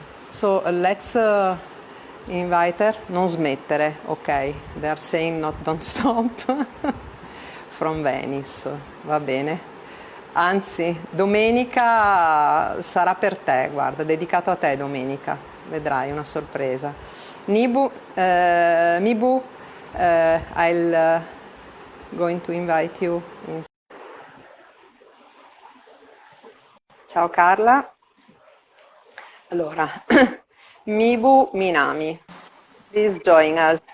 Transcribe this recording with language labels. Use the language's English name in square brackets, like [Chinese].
[English] So let's invite her. [Italian] Non smettere, ok, [English] they are saying don't stop. From Venice, [Italian] va bene. Anzi, domenica sarà per te, guarda, dedicato a te domenica, vedrai, una sorpresa. [English] Mibu, I'll going to invite you. [Italian] Ciao Carla. Allora, [English] Mibu Minami, please join us.